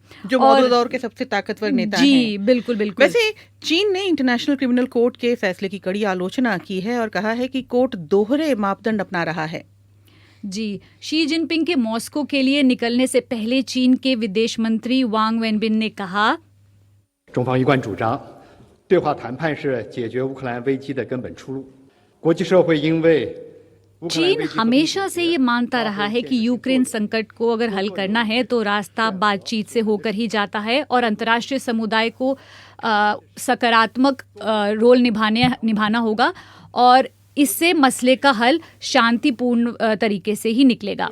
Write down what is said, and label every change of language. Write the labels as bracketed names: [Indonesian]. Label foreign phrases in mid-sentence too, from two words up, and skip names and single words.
[Hindi] जो मौजूदा दौर के सबसे ताकतवर नेता हैं। जी बिल्कुल बिल्कुल। वैसे चीन ने इंटरनेशनल क्रिमिनल कोर्ट के फैसले की कड़ी आलोचना की है और कहा है कि कोर्ट दोहरे मापदंड अपना रहा है। जी, शी जिनपिंग के मॉस्को के लिए निकलने से पहले चीन के विदेश मंत्री वांग वेनबिन ने कहा, [Chinese] 中方一贯主张对话谈判是解决乌克兰危机的根本出路。国际社会因为 [Hindi] चीन हमेशा से ये मानता रहा है कि यूक्रेन संकट को अगर हल करना है तो रास्ता बातचीत से होकर ही जाता है, और अंतर्राष्ट्रीय समुदाय को सकारात्मक रोल निभाना होगा, और इससे मसले का हल शांतिपूर्ण तरीके से ही निकलेगा।